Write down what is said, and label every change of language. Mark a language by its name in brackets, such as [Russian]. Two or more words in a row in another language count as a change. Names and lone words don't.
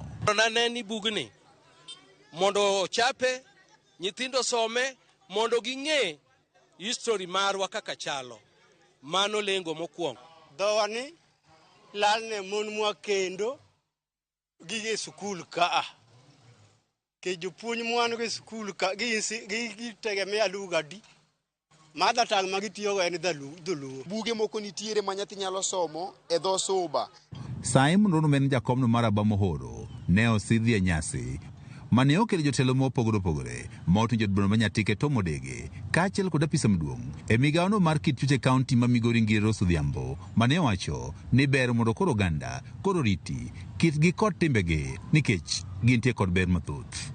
[Luo (Kenya and Tanzania)] Naneni bugni mondo chape nyithindo some mondo ging'e history marwa kaka chalo mano lengo mokwongo. Dhowani lal ne mon mwa kendo gige skul ka ke jopuonj mwan ge skul ka gi tegemea lugha di mada tang magitiyogo en dholuo. Buge moko nitiere ma nyathi nyalo somo e dho Suba. Simon Orondo en jakomno mar Bamohoro ne osidhi e nyasi mane okelo jotelo mopogore ma oting'o jodolo ma Nyatike Tom Odege kaachiel kod apisa maduong' e migawono mar kit chuche kaunti ma Migori Ngire Rose Odhiambo mane owacho ni ber mondo koro oganda koro riti kitgi kod timbegi nikech gintie kod ber mathoth.